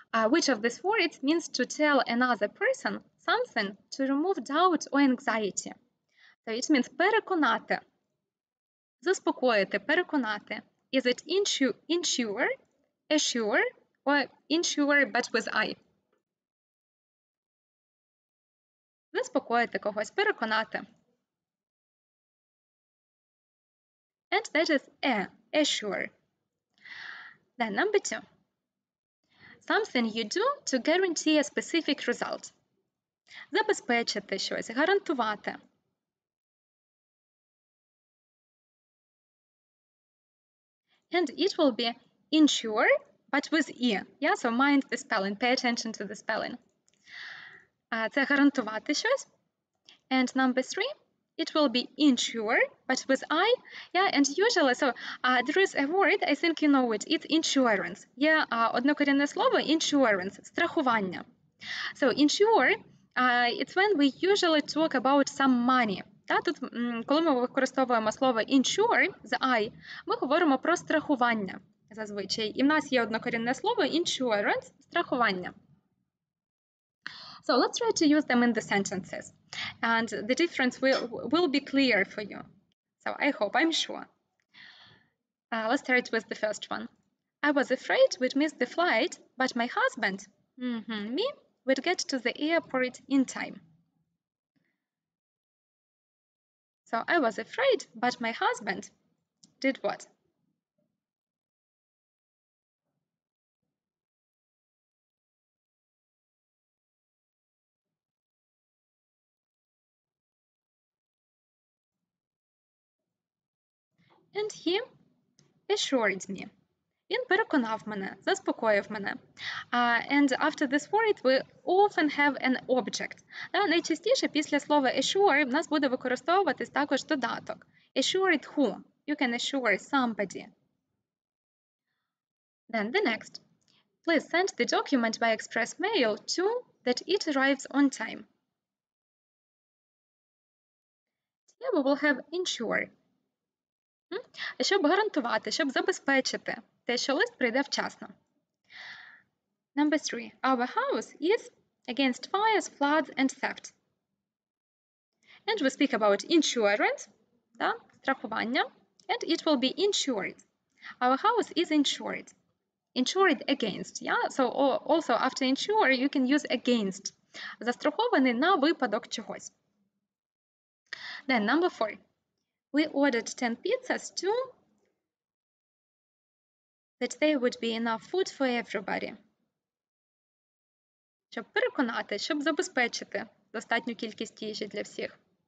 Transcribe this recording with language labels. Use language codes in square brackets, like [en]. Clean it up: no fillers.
[en] Which of these words means to tell another person something to remove doubt or anxiety? So it means [uk] переконати, заспокоїти, переконати. [en] Is it ensure, assure, or insure but with I? [uk] Заспокоїти когось, переконати. [en] And that is assure. Then number 2. Something you do to guarantee a specific result. [uk] Забезпечити щось, гарантувати. [en] And it will be ensure, but with E. Yeah, so mind the spelling, pay attention to the spelling. [uk] Це гарантувати щось. [en] And number 3, it will be ensure, but with I. Yeah, and usually, so there is a word, I think you know it, it's insurance. [uk] Є однокорінне слово insurance, страхування. [en] So insure, it's when we usually talk about some money. [uk] Тут, коли ми використовуємо слово insure з I, ми говоримо про страхування зазвичай. І в нас є однокорінне слово insurance, страхування. [en] So let's try to use them in the sentences. And the difference will be clear for you. So I hope, I'm sure. Let's start with the first one. I was afraid we'd miss the flight, but my husband, me, would get to the airport in time. So I was afraid, but my husband did what? And he assured me. [uk] Він переконав мене, заспокоїв мене. [en] And after this word we often have an object. [uk] Найчастіше після слова assure в нас буде використовуватись також додаток. [en] Assured who? You can assure somebody. Then the next. Please send the document by express mail to that it arrives on time. Here we will have ensure. [uk] Щоб гарантувати, щоб забезпечити те, що лист прийде вчасно. [en] Number 3. Our house is against fires, floods and theft. And we speak about insurance, страхування, and it will be insured. Our house is insured. Insured against, yeah? So also after insure you can use against. [uk] Застрахований на випадок чогось. [en] Then number 4. We ordered 10 pizzas too, that there would be enough food for everybody. [uk] Щоб переконати, щоб забезпечити достатню кількість їжі для всіх.